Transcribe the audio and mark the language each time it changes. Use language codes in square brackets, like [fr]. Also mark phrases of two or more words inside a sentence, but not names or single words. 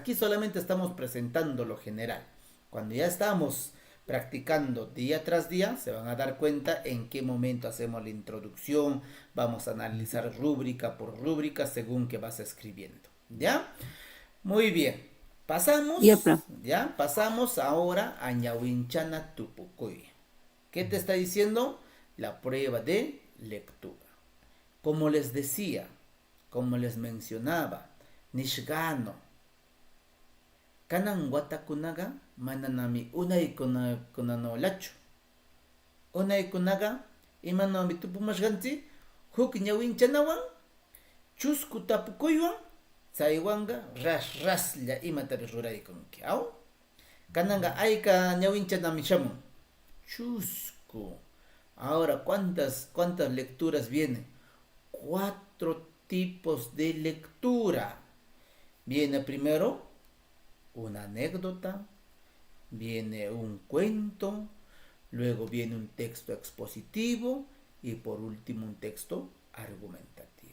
[es] Aquí solamente estamos presentando lo general. Cuando ya estamos practicando día tras día, se van a dar cuenta en qué momento hacemos la introducción, vamos a analizar rúbrica por rúbrica según que vas escribiendo, ¿ya? Muy bien, pasamos ahora a [qu] Ñawinchana Tupucuy. [es] ¿Qué te está diciendo? La prueba de lectura. Como les decía, como les mencionaba, [qu] Nishgano, kanan watakunaga mananami unaykunanolachu. Unaykunaga imanawmi tupumashqanchik huk ñawinchanawan chusku tapukuywan chaywanqa raslla imatapis ruraykunki, ¿aw? Kananga ayka ñawinchanamin shamun chusku. [es] Ahora, ¿cuántas lecturas vienen? 4 tipos de lectura. Viene primero una anécdota, viene un cuento, luego viene un texto expositivo y por último un texto argumentativo.